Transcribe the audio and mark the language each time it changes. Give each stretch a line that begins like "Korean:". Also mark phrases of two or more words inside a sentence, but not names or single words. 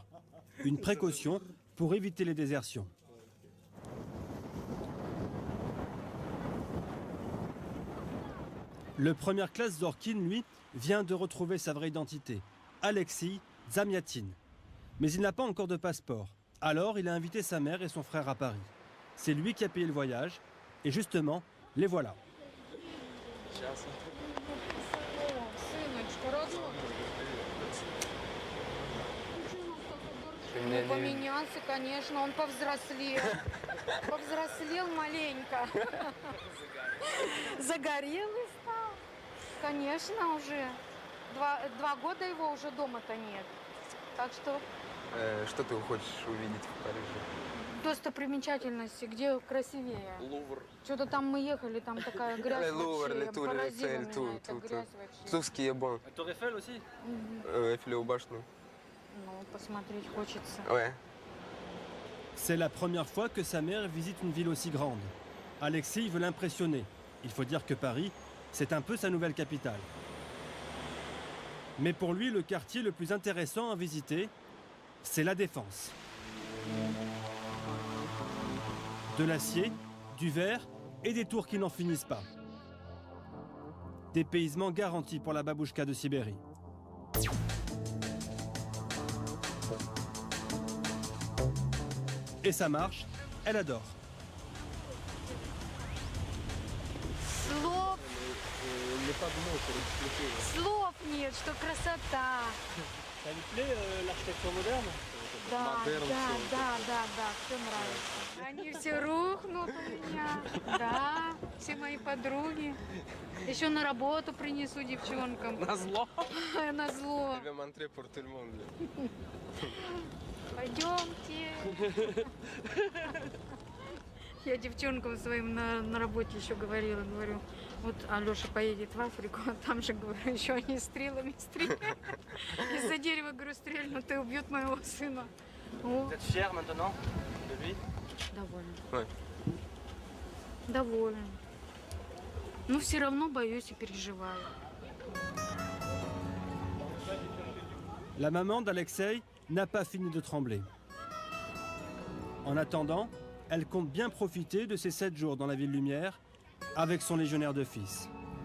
French: Une précaution pour éviter les désertions. Le première classe Zorkin, lui, vient de retrouver sa vraie identité, Alexis Zamiatin. Mais il n'a pas encore de passeport. Alors, il a invité sa mère et son frère à Paris. C'est lui qui a payé le voyage. Et justement, les voilà.
Russian: Он поменялся, конечно, он повзрослел. Повзрослел маленько. Загорелый стал. Конечно, уже. 2 года его уже дома-то нет. Так что... Что ты хочешь увидеть в Париже? Достопримечательности, где красивее. Лувр. Что-то там мы ехали, там такая грязь Лувр, вообще.
French: les tours
Russian: Поразила
French: Eiffel,
Russian: меня
French: tout,
Russian: эта
French: tout,
Russian: грязь
French: tout.
Russian: вообще.
French: Tout ce qui est bon. La Tour Eiffel aussi?
Russian: Eiffel башню. Ну, посмотреть хочется.
French: Ouais. C'est la première fois que sa mère visite une ville aussi grande. Alexis veut l'impressionner. Il faut dire que Paris, c'est un peu sa nouvelle capitale. Mais pour lui, le quartier le plus intéressant à visiter, c'est la Défense. De l'acier, du verre et des tours qui n'en finissent pas. Dépaysement garanti pour la babouchka de Sibérie. Et ça marche, elle adore.
Russian: Слов нет, что красота.
French: Ça lui plaît l'architecture moderne?
Russian: Да, все нравится. Они все рухнут у меня. Да, все мои подруги. Еще на работу принесу девчонкам. Назло. Назло.
French: Je vais montrer pour tout le monde.
Russian: Пойдемте. Я девчонкам своим на работе еще говорила, говорю, вот Алеша поедет в Африку, а там же, говорю, еще они стрелами стреляют. Из-за дерева, говорю, стрельнут и убьют моего сына.
French: Vous êtes fier maintenant de lui?
Russian: Довольно.
French: Ouais.
Russian: Довольно. Но все равно боюсь и переживаю.
French: La maman d'Alexei n'a pas fini de trembler. En attendant, elle compte bien profiter de ces 7 jours dans la ville lumière avec son légionnaire de fils.